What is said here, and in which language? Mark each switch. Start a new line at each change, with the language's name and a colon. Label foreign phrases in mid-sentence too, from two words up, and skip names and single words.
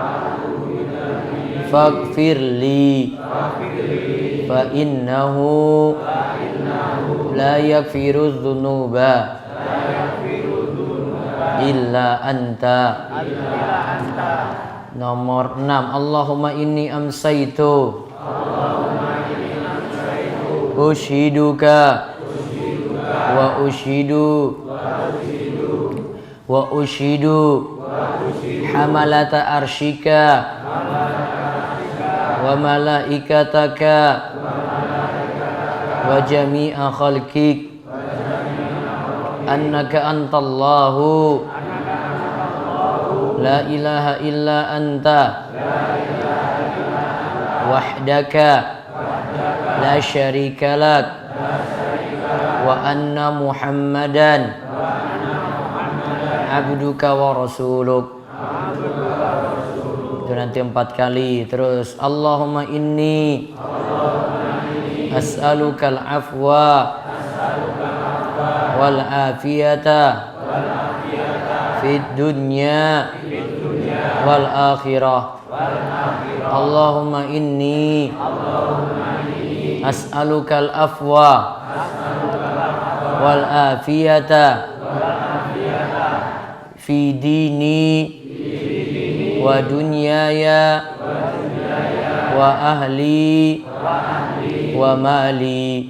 Arabic: فاغفر لي فإنه لا يغفر الذنوب إلا أنت. Nomor 6. اللهم إني أمسيت أشهدك وأشهد حملة عرشك وملائكتك وجميع خلقك أنك أنت الله لا إله إلا أنت وحدك لا شريك لك وأن محمدا عبدك ورسولك.
Indonesian: Itu nanti 4 kali.
Arabic: Terus اللهم إني أسألك العفو والعافية في الدنيا والآخرة. اللهم إني أسألك العفو والعافية في ديني ودنياي وأهلي ومالي.